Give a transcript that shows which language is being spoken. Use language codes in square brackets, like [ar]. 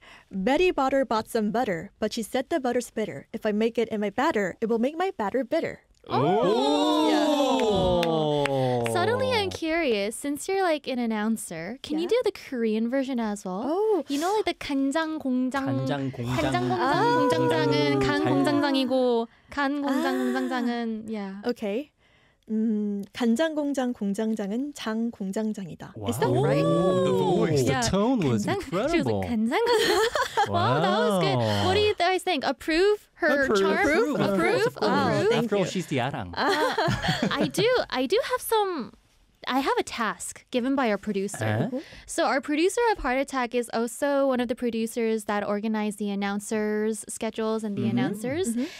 [en] Betty Botter bought some butter, but she said the butter's bitter. If I make it in my batter, it will make my batter bitter. Oh! Yeah. Suddenly I'm curious, since you're like an announcer, can you do the Korean version as well? Oh! You know like the [ko] 간장 공장 간장 공장 간장 공장 공장장은 간 공장장이고 간 공장 공장장은 yeah. [en] Okay. [ko] 간장 공장 공장장은 장 공장장이다. [en] Wow. Is that right? The voice, the tone was incredible. She was like, [ko] 간장 공장. [en] Wow, that was good. What do you guys think? Approve her charm? Approve. Approve. Approve. After all, she's the arang. I do have some... I have a task given by our producer. Uh-huh. So our producer of Heart Attack is also one of the producers that organize the announcers' schedules and the mm-hmm. announcers. Mm-hmm.